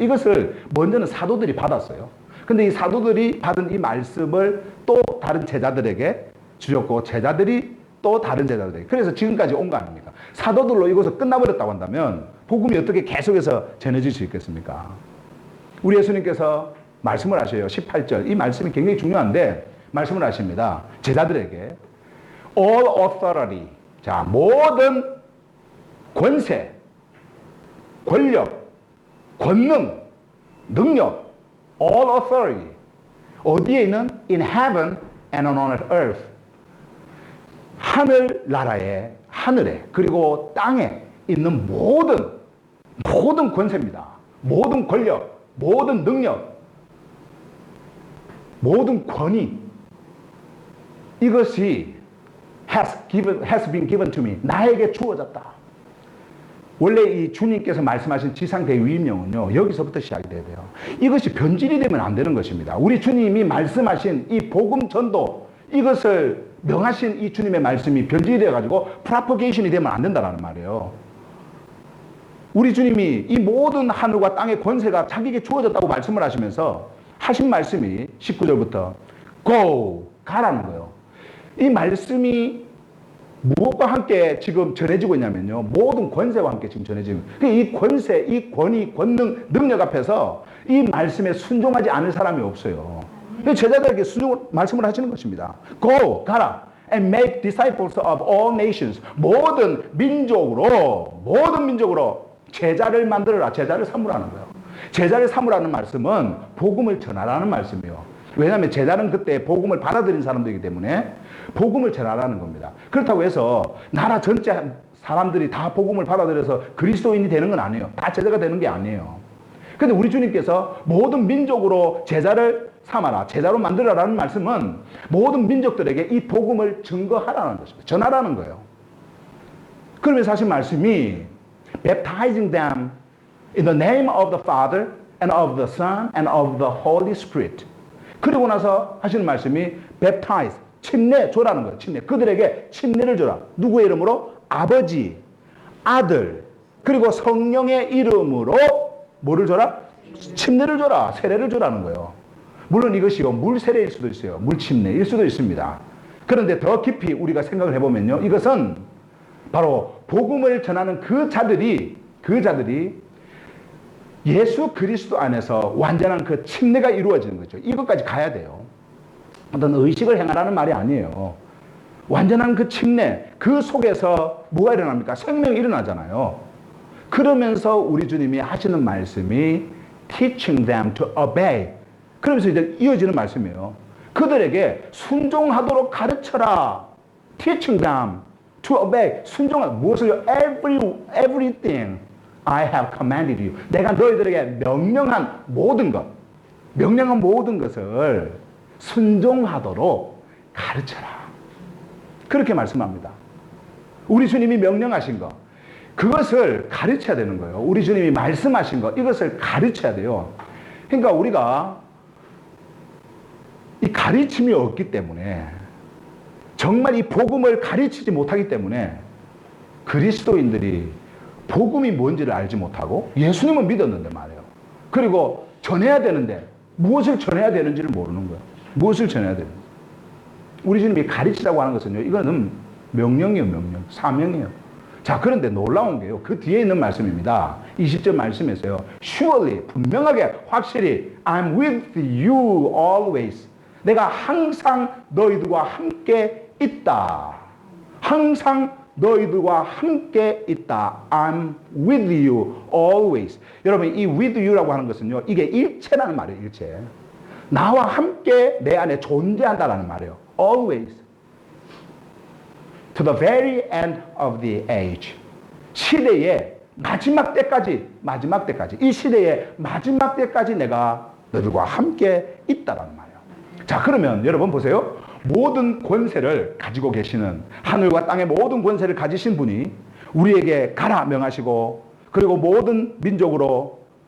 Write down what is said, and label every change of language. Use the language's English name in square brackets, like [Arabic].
[Korean] 이것을 먼저는 사도들이 받았어요. 근데 이 사도들이 받은 이 말씀을 또 다른 제자들에게 주셨고, 제자들이 또 다른 제자들에게. 그래서 지금까지 온 거 아닙니까? 사도들로 이것을 끝나버렸다고 한다면 복음이 어떻게 계속해서 전해질 수 있겠습니까? 우리 예수님께서 말씀을 하셔요. 18절. 이 말씀이 굉장히 중요한데 말씀을 하십니다. 제자들에게 [English] all authority. [Korean] 자, 모든 권세, 권력, 권능, 능력, [English] all authority. [Korean] 어디에 있는? [English] In heaven and on earth. [Korean] 하늘나라에, 하늘에, 그리고 땅에 있는 모든 권세입니다. 모든 권력, 모든 능력, 모든 권위. 이것이 [English] has been given to me. [Korean] 나에게 주어졌다. 원래 이 주님께서 말씀하신 지상대위임령은요, 여기서부터 시작이 돼야 돼요. 이것이 변질이 되면 안 되는 것입니다. 우리 주님이 말씀하신 이 복음 전도, 이것을 명하신 이 주님의 말씀이 변질이 되어가지고 프로포게이션이 되면 안 된다는 말이에요. 우리 주님이 이 모든 하늘과 땅의 권세가 자기에게 주어졌다고 말씀을 하시면서 하신 말씀이 19절부터 go, 가라는 거예요. 이 말씀이 무엇과 함께 지금 전해지고 있냐면요, 모든 권세와 함께 지금 전해지고, 이 권세, 이 권위, 권능, 능력 앞에서 이 말씀에 순종하지 않을 사람이 없어요. 제자들에게 말씀을 하시는 것입니다. [English] Go, [Korean] 가라, [English] and make disciples of all nations. [Korean] 모든 민족으로 제자를 만들어라, 제자를 삼으라는 거예요. 제자를 삼으라는 말씀은 복음을 전하라는 말씀이에요. 왜냐하면 제자는 그때 복음을 받아들인 사람들이기 때문에 복음을 전하라는 겁니다. 그렇다고 해서 나라 전체 사람들이 다 복음을 받아들여서 그리스도인이 되는 건 아니에요. 다 제자가 되는 게 아니에요. 그런데 우리 주님께서 모든 민족으로 제자를 삼아라, 제자로 만들어라는 말씀은 모든 민족들에게 이 복음을 증거하라는 것입니다. 전하라는 거예요. 그러면서 하신 말씀이 [English] baptizing them in the name of the Father and of the Son and of the Holy Spirit. [Korean] 그리고 나서 하시는 말씀이 baptize, 침례 줘라는 거예요. 침례. 그들에게 침례를 줘라. 누구의 이름으로? 아버지, 아들, 그리고 성령의 이름으로 뭐를 줘라? 침례를 줘라. 세례를 줘라는 거예요. 물론 이것이요, 물 세례일 수도 있어요. 물 침례일 수도 있습니다. 그런데 더 깊이 우리가 생각을 해보면요, 이것은 바로 복음을 전하는 그 자들이 그 자들이 예수 그리스도 안에서 완전한 그 침례가 이루어지는 거죠. 이것까지 가야 돼요. 어떤 의식을 행하라는 말이 아니에요. 완전한 그 침례, 그 속에서 뭐가 일어납니까? 생명이 일어나잖아요. 그러면서 우리 주님이 하시는 말씀이 [English] teaching them to obey. [Korean] 그러면서 이제 이어지는 말씀이에요. 그들에게 순종하도록 가르쳐라. [English] teaching them to obey. [Korean] 순종하 무엇을요? [English] everything I have commanded you. [Korean] 내가 너희들에게 명령한 모든 것, 명령한 모든 것을 순종하도록 가르쳐라. 그렇게 말씀합니다. 우리 주님이 명령하신 것, 그것을 가르쳐야 되는 거예요. 우리 주님이 말씀하신 것, 이것을 가르쳐야 돼요. 그러니까 우리가 이 가르침이 없기 때문에, 정말 이 복음을 가르치지 못하기 때문에 그리스도인들이 복음이 뭔지를 알지 못하고 예수님은 믿었는데 말이에요. 그리고 전해야 되는데 무엇을 전해야 되는지를 모르는 거예요. 무엇을 전해야 되는지. 우리 주님이 가르치라고 하는 것은요, 이거는 명령이에요. 명령. 사명이에요. 자, 그런데 놀라운 게요, 그 뒤에 있는 말씀입니다. 20절 말씀에서요, [English] surely, [Korean] 분명하게, 확실히 [English] I'm with you always. [Korean] 내가 항상 너희들과 함께 있다. 항상 너희들과 함께 있다. [English] I'm with you always. [Korean] 여러분, 이 with you라고 하는 것은요, 이게 일체라는 말이에요. 일체. 나와 함께 내 안에 존재한다라는 말이에요. [English] Always. To the very end of the age. [Korean] 시대의 마지막 때까지, 이 시대의 마지막 때까지 내가 너희들과 함께 있다라는 말이에요. 자, 그러면 여러분 보세요. 모든 권세를 가지고 계시는, 하늘과 땅의 모든 권세를 가지신 분이 우리에게 가라 명하시고, 그리고 모든 민족으로